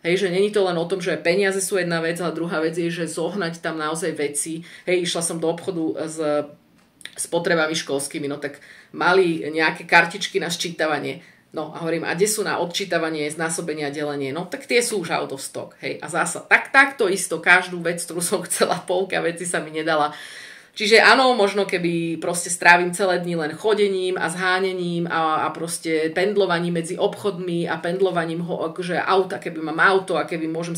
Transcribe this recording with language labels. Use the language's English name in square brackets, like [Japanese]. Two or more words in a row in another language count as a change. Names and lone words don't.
[Slovak] Hej, že není to len o tom, že peniaze sú jedna vec, ale druhá vec je, že zohnať tam naozaj veci. Hej, išla som do obchodu s potrebami školskými, no tak mali nejaké kartičky na sčítavanie. No a hovorím, a kde sú na odčítavanie, znásobenie a delenie? No tak tie sú už [English] out of stock. [Slovak] Hej, a zasa takto isto každú vec, ktorú som chcela, polka veci sa mi nedala. Čiže áno, možno keby proste strávim celé dni len chodením a zhánením a proste pendlovaním medzi obchodmi a pendlovaním akože auta, keby mám auto a keby môžem